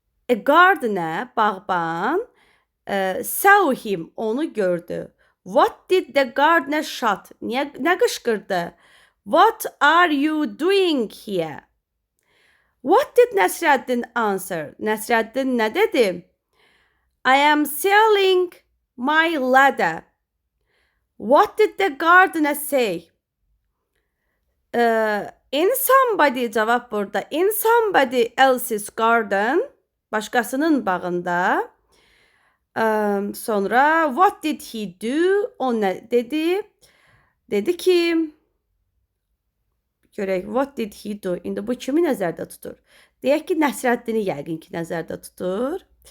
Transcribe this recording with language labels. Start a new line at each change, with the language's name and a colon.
English: A gardener, bağban, saw him,
Azerbaijani: onu gördü.
English: What did the gardener shout?
Azerbaijani: Nə qışqırdı?
English: What are you doing here? What did Nəsrəddin answer?
Azerbaijani: Nəsrəddin nə dedi?
English: I am selling my ladder. What did the gardener say? In somebody,
Azerbaijani: cavab burada.
English: In somebody else's garden.
Azerbaijani: Başqasının bağında. Sonra
English: what did he do?
Azerbaijani: O nə dedi? Dedi ki görək,
English: what did he do?
Azerbaijani: İndi bu kimi nəzərdə tutur? Deyək ki, Nəsrəddini yəqin ki, nəzərdə tutur.